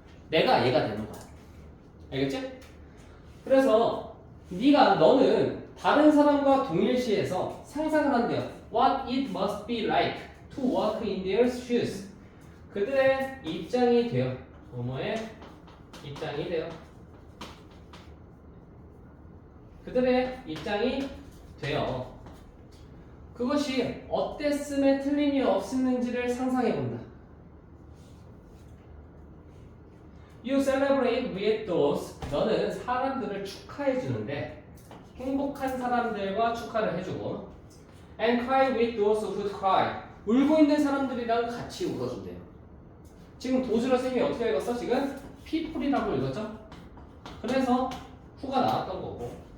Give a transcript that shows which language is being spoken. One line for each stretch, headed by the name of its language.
Korean: 내가 얘가 되는 거야. 알겠지? 그래서 너는 다른 사람과 동일시해서 상상을 한대요.
English: What it must be like to walk in their shoes.
Korean: 그들의 입장이 돼요. 뭐뭐의 입장이 돼요. 그들의 입장이 돼요. 그것이 어땠음에 틀림이 없었는지를 상상해본다.
English: You celebrate with those.
Korean: 너는 사람들을 축하해주는데 행복한 사람들과 축하를 해주고
English: and cry with those who cry.
Korean: 울고 있는 사람들이랑 같이 울어준대요. 지금 도즈러 쌤이 어떻게 읽었어? 지금 people이라고 읽었죠? 그래서 who가 나왔던 거고.